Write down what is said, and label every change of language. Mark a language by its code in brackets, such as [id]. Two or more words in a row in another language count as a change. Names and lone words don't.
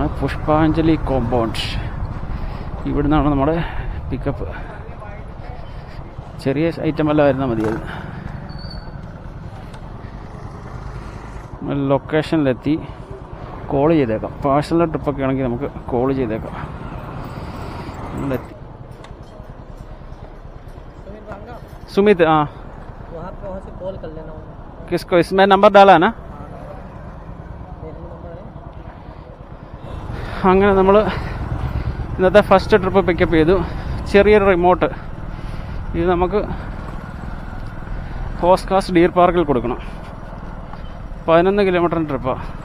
[ml] പുഷ്പാഞ്ജലി കോമ്പൗണ്ട്, ഇവിടെ നിന്നാണ് നമ്മുടെ പിക്കപ്പ്. ചെറിയ ഐറ്റം എല്ലാം ആയിരുന്നാൽ മതി. അത് ലൊക്കേഷനിലെത്തി കോൾ ചെയ്തേക്കാം. പാഴ്സലിൻ്റെ ട്രിപ്പൊക്കെ ആണെങ്കിൽ നമുക്ക് കോൾ ചെയ്തേക്കാം. നമ്മളെത്തി. [hi] सुमित, हाँ वहाँ से कॉल कर लेना. किसको? इसमें नंबर डाला है ना. [ml] അങ്ങനെ നമ്മൾ ഇന്നത്തെ [en] first trip pickup [ml] ചെയ്തു. ചെറിയൊരു റിമോട്ട്. ഇത് നമുക്ക് ഓസ്കാസ് ഡിയർ പാർക്കിൽ കൊടുക്കണം. 11 കിലോമീറ്ററിൻ്റെ ട്രിപ്പാണ്.